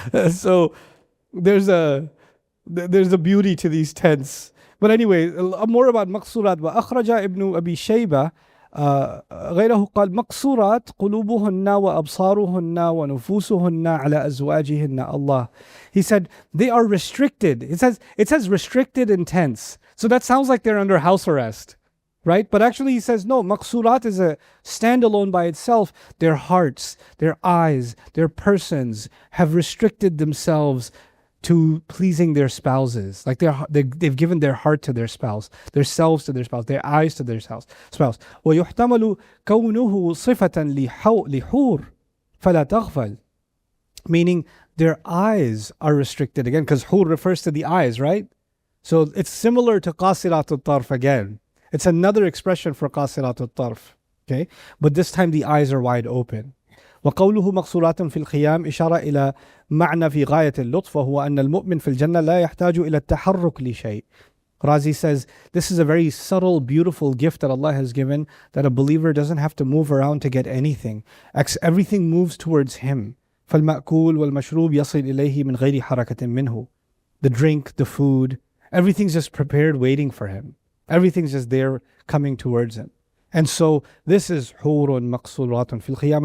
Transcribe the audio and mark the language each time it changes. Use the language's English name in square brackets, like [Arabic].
[English] So there's a beauty to these tents. But anyway, more about مقصورات. [Arabic] وأخرج ابن أبي شيبة غيره قال مقصورات قلوبهن وأبصارهن ونفوسهن على أزواجهن Allah. [English] He said they are restricted. It says restricted in tents. So that sounds like they're under house arrest, right? But actually he says no, maqsurat is a standalone by itself. Their hearts, their eyes, their persons have restricted themselves to pleasing their spouses. Like they've given their heart to their spouse, their selves to their spouse, their eyes to their spouse. [Arabic] ويحتمل كونه صفة لحور فلا تغفل. [English] Meaning their eyes are restricted again, because hur refers to the eyes, right? So it's similar to qasirat al-tarf again. It's another expression for qasirat al-tarf. Okay? But this time the eyes are wide open. [Arabic] وقوله مقصورات في الخيام إشارة إلى معنى في غاية اللطف وهو أن المؤمن في الجنة لا يحتاج إلى التحرك لشيء. [English] Razi says this is a very subtle, beautiful gift that Allah has given, that a believer doesn't have to move around to get anything. Everything moves towards Him. [Arabic] فالمأكول والمشروب يصل إليه من غير حركة منه. [English] The drink, the food, everything's just prepared waiting for Him. Everything's just there coming towards Him. And so this is [Arabic] حور مقصورات في الخيام.